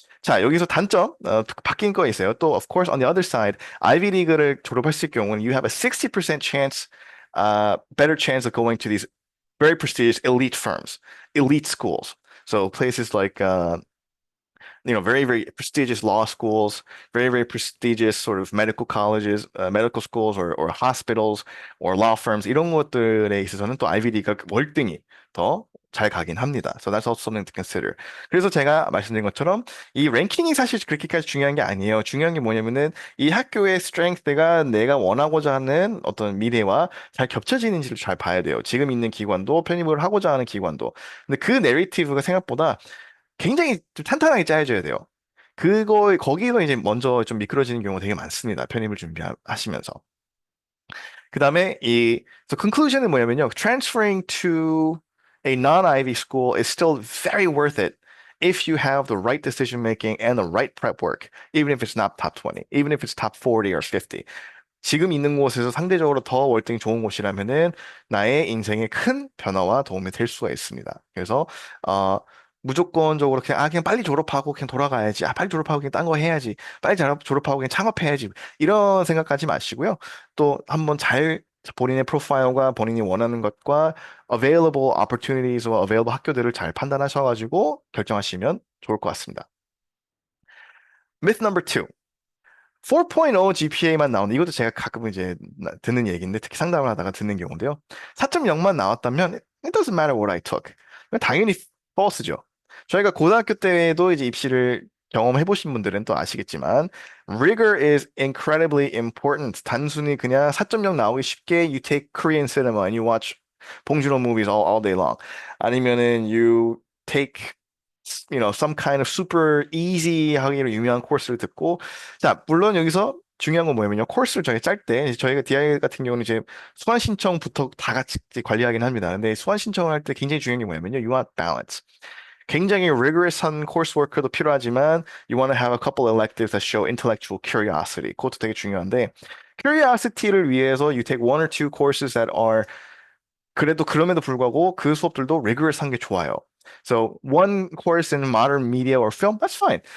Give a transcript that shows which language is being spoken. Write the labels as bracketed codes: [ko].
[ko] 자, 여기서 단점, 바뀐 거 있어요. [en] 또, of course, on the other side, [ko] 아이비 리그를 졸업했을 경우는 [en] you have a 60% chance, better chance of going to these very prestigious elite firms, elite schools. So places like very prestigious law schools, very prestigious sort of medical colleges, medical schools or hospitals or law firms [ko] 이런 것들에 있어서는 또 아이비리가 월등히 더 잘 가긴 합니다. [en] So that's also something to consider. [ko] 그래서 제가 말씀드린 것처럼 이 랭킹이 사실 그렇게까지 중요한 게 아니에요. 중요한 게 뭐냐면은 이 학교의 스트렝스가 내가 원하고자 하는 어떤 미래와 잘 겹쳐지는지를 잘 봐야 돼요. 지금 있는 기관도 편입을 하고자 하는 기관도. 근데 그 내러티브가 생각보다 굉장히 좀 탄탄하게 짜여져야 돼요. 거기서 이제 먼저 좀 미끄러지는 경우가 되게 많습니다. 편입을 준비하시면서. 그 다음에 [en] so conclusion [ko] 은 뭐냐면요. [en] Transferring to a non-Ivy school is still very worth it if you have the right decision making and the right prep work, even if it's not top 20, even if it's top 40 or 50. [ko] 지금 있는 곳에서 상대적으로 더 월등히 좋은 곳이라면은 나의 인생에 큰 변화와 도움이 될 수가 있습니다. 그래서 어 무조건적으로 그냥 빨리 졸업하고 그냥 돌아가야지. 빨리 졸업하고 그냥 딴 거 해야지. 빨리 졸업하고 그냥 창업해야지. 이런 생각하지 마시고요. 또 한번 잘 본인의 프로파일과 본인이 원하는 것과 [en] available opportunies [ko] 와 available 학교들을 잘 판단하셔가지고 결정하시면 좋을 것 같습니다. [en] Myth number two. [ko] 4.0 GPA만 나오는 이것도 제가 가끔 이제 듣는 얘기인데 특히 상담을 하다가 듣는 경우인데요. 4.0만 나왔다면 [en] it doesn't matter what I took. [ko] 당연히 false죠. 저희가 고등학교 때도 이제 입시를 경험해 보신 분들은 또 아시겠지만 [en] rigor is incredibly important. [ko] 단순히 그냥 4.0 나오기 쉽게 [en] you take Korean cinema and you watch 봉준호 movies all day long. [ko] 아니면은 [en] you take some kind of super easy [ko] 하기로 유명한 코र्스를 듣고, 자, 물론 여기서 중요한 건 뭐냐면요. 코र्스를 저희 짤 때, 저희가 DI 같은 경우는 이제 수강 신청부터 다 같이 이제 관리하긴 합니다. 근데 수강 신청을 할 때 굉장히 중요한 게 뭐냐면요. [en] You want balance. [ko] 굉장히 rigorous한 coursework도 필요하지만 [en] you want to have a couple electives that show intellectual curiosity. [ko] 그것도 되게 중요한데 curiosity를 위해서 [en] you take one or two courses that are [ko] 그래도 그럼에도 불구하고 그 수업들도 rigorous 한 게 좋아요. [en] So one course in modern media or film, that's fine.